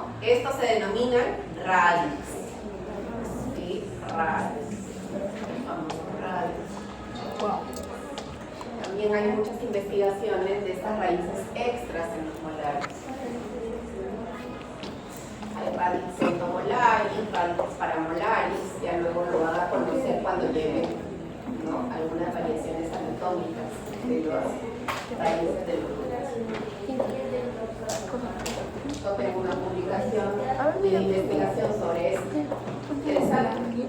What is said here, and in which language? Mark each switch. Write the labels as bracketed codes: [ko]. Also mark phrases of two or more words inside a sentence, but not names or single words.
[es] Estos se denominan radix. ¿Sí? Radix. El famoso radix. También hay muchas investigaciones de estas raíces extras en los molares. Hay radix entomolaris, radix paramolaris, ya luego lo van a conocer cuando lleguen, ¿no? Algunas variaciones anatómicas de las raíces de los molares. Yo tengo una publicación de investigación sobre esto. Interesante.